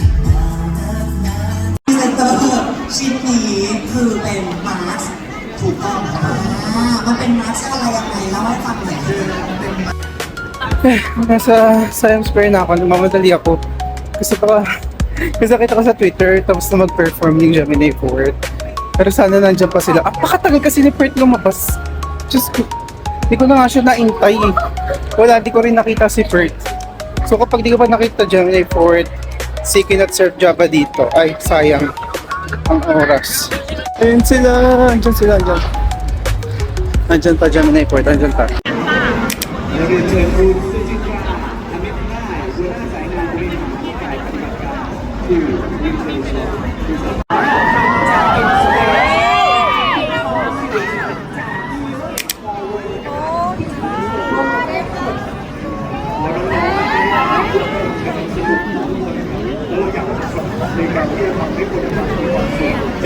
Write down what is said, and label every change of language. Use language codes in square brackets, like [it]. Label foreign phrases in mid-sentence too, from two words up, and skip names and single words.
[th] พรีเซนเตอร์ชิ้นนี้คือเป็นมาสก์ถูกต้องค่ะมันเป็นมาสก์อะไรยังไงเล่าให้ฟังหน่อยคือเป็นมาสก์ [tl] Nasa Siam Square na ako, namamadali ako. Kasi nakita ko sa Twitter, tapos na mag-perform yung Gemini 4. Pero sana nandiyan pa sila. Apakatagal kasi ni Perth lumabas. Diyos ko, di ko na nga siya naintay. Wala, di ko rin nakita si Perth. So kapag di ko pa nakita Gemini 4, Seeking at Surf Java dito. Ay, sayang ang oras. Ayun sila, andyan sila, andyan. Andyan pa Gemini 4, andyan pa. [th] และเรียนเชิญคุณสุจิตราอมิตนาหัวหน้าสายงานบริหารฝ่ายปฏิบัติการที่วินเทอร์ช็อป ในการที่จะทำให้คนทั้งมีความสุข